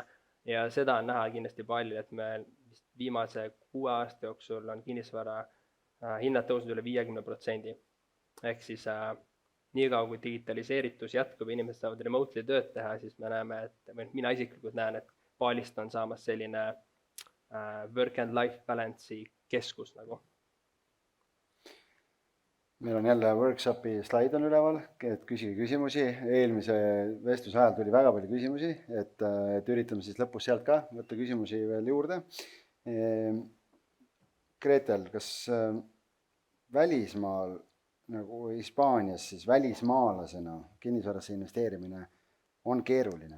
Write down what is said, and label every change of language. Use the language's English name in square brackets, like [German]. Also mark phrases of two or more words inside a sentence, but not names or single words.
[Estonian] Ja seda on näha kindlasti Balil, et me viimase 6 aasta jooksul on kinnisvara hinnad tõusnud üle 50%. Ehk siis nii kaua, kui digitaliseeritus jätkub ja inimesed saavad remotely tööd teha, siis me näeme, et mina isiklikult näen, et Balist on saamas selline [English] work and life balance'i [Estonian] keskus nagu. Meil on jälle workshopi slaid on üleval, et küsige küsimusi. Eelmise vestluse ajal tuli väga palju küsimusi, et üritame siis lõpus sealt ka võtta küsimusi veel juurde. Gretel, kas välismaal nagu Hispaanias siis välismaalasena kinnisvarasse investeerimine on keeruline?